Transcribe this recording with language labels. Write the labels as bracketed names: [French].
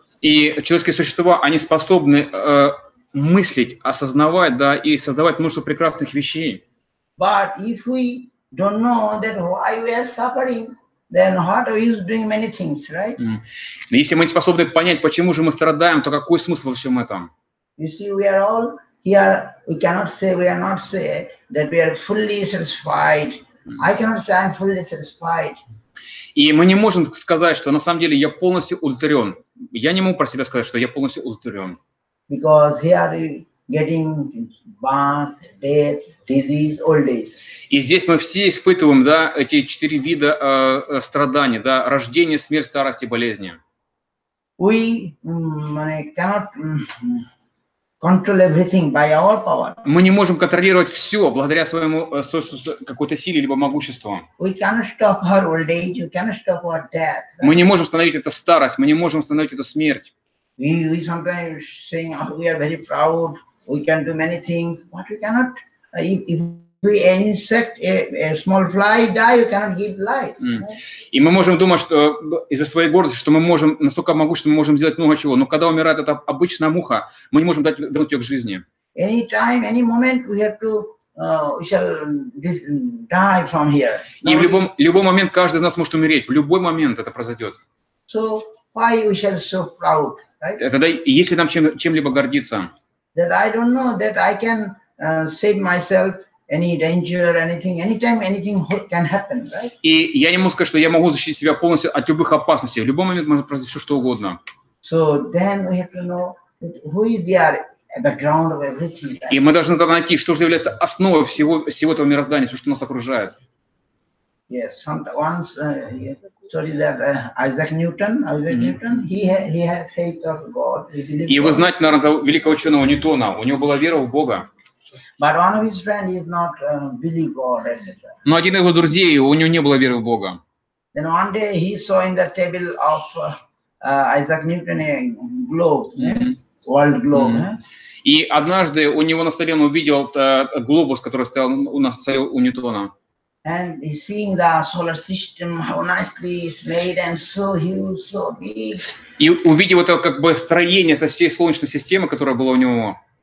[Russian] И человеческие существа, они способны мыслить, осознавать, да, и создавать множество прекрасных вещей. [English] But if we don't know that why we are suffering, then what are we doing many things, right? [Russian] Если мы не способны понять, почему же мы страдаем, то какой смысл во всем этом? [English] You see, we are all here. We cannot say, we are not say that we are fully satisfied. I cannot say I'm fully satisfied. [Russian] И мы не можем сказать, что на самом деле я полностью удовлетворен. Я не могу про себя сказать, что я полностью удовлетворен. [English] Because here we getting birth, death, disease, old age. [Russian] И здесь мы все испытываем, да, эти 4 вида страданий, да, рождение, смерть, старость и болезни. [English] We cannot control everything by our power. [Russian] Мы не можем контролировать все благодаря своему какой-то силе либо могуществу. [English] We cannot stop our old age. We cannot stop our death. [Russian] Мы не можем остановить эту старость, мы не можем остановить эту смерть. [English] We sometimes saying, oh, we are very proud. We can do many things, but we cannot. If we insect a small fly die, you cannot give life. [Russian] И мы можем думать, что из-за своей гордости, что мы можем настолько могущественны, мы можем сделать много чего, но когда умирает эта обычная муха, мы не можем вернуть ее к жизни. [English] Anytime, any moment, we have to, we shall die from here. [Russian] И в любой момент каждый из нас может умереть, в любой момент это произойдет. [English] So why we shall so proud, right? [Russian] Тогда, если нам чем-либо гордиться, [English] that I don't know that I can save myself. Any danger, anything, anytime, anything can happen, right? [Russian] И я не могу сказать, что я могу защитить себя полностью от любых опасностей. В любой момент может произойти все, что угодно. [English] So then we have to know who is the background of everything. Right? [Russian] И мы должны тогда найти, что же является основой всего этого мироздания, все, что нас окружает. [English] Yes, once story that Isaac Newton, he had faith of God. [Russian] И вы знаете, наверное, великого ученого Ньютона, у него была вера в Бога. [English] But one of his friends did not believe God, etc. [Russian] Но один из его друзей, у него не было веры в Бога. [English] Then one day he saw in the table of Isaac Newton a globe, world globe. [Russian] И однажды у него на столе он увидел глобус, который стоял у нас у Ньютона. [English] And he's seeing the solar system, how nicely it's made and so huge, so big. [Russian] И увидел это как бы строение этой всей Солнечной системы, которая была у него.